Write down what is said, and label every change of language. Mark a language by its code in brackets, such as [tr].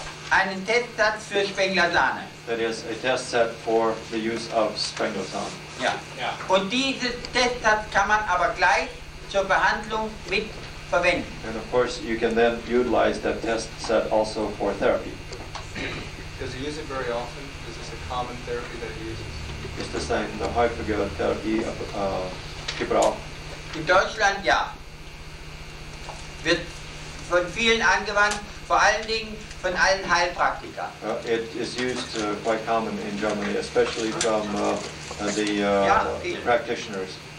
[de] Einen Testsatz für Spenglasane. [en] That is a test set for the use of Spenglasan. [de] Ja. Und diesen Testsatz kann man aber gleich zur Behandlung mit verwenden. [en] And of course, you can then utilize that test set also for therapy. Does he use it very often? Is this a common therapy that he uses? [de] Ist das eine häufige Therapie, Gebrauch? In Deutschland ja. Wird von vielen angewandt, vor allen Dingen von allen Heilpraktikern. [en] It is used quite common in Germany, especially from the practitioners.